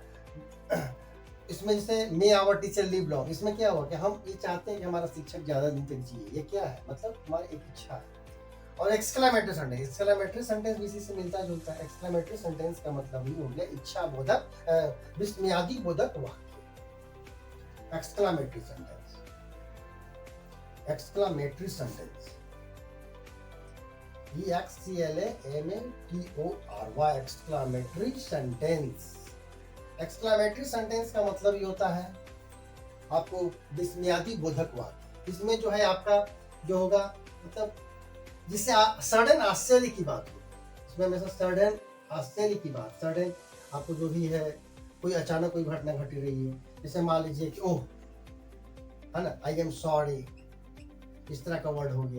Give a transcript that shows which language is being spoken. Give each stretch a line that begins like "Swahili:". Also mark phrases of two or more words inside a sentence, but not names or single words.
Hindi: इसमें जैसे
English: May our teacher live long,
Hindi: इसमें क्या हुआ कि हम ये चाहते हैं कि हमारा शिक्षक ज्यादा दिन तक जिए, ये क्या है, मतलब हमारी एक इच्छा है। और
English: exclamatory sentence
Hindi: भी इसी से मिलता जुलता है।
English: exclamatory sentence
Hindi: का मतलब ही हो गया इच्छा बोधक, विस्मयादि बोधक वाक्य।
English: exclamatory sentence, exclamatory sentence, EXCLAMATORY, exclamatory sentence। exclamatory sentence
Hindi: का मतलब ये होता है आपको विस्मयादि बोधक वाक्य। इसमें जो है आपका जो होगा मतलब जिससे सडन आश्चर्य की बात हो, इसमें हमेशा सडन आश्चर्य की बात, सडन आपको जो भी है कोई अचानक कोई घटना घट रही है, जैसे मान लीजिए कि ओह, है ना,
English: I am sorry,
Hindi: इस तरह का वर्ड हो गया।